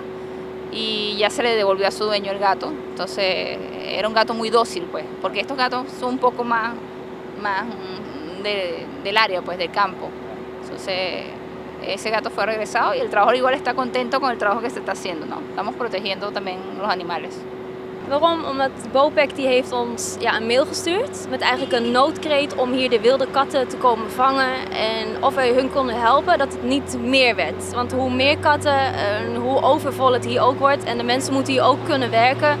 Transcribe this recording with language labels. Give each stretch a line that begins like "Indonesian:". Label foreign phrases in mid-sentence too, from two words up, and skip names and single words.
Spanish: Y ya se le devolvió a su dueño el gato. Entonces era un gato muy dócil, pues, porque estos gatos son un poco más del área, pues, del campo. Entonces ese gato fue regresado y el trabajador igual está contento con el trabajo que se está haciendo, ¿no? Estamos protegiendo también los animales.
Dutch: Waarom? Omdat BOPEC die heeft ons een mail gestuurd met eigenlijk een noodkreet om hier de wilde katten te komen vangen en of wij hun konden helpen dat het niet meer werd. Want hoe meer katten, hoe overvol het hier ook wordt en de mensen moeten hier ook kunnen werken.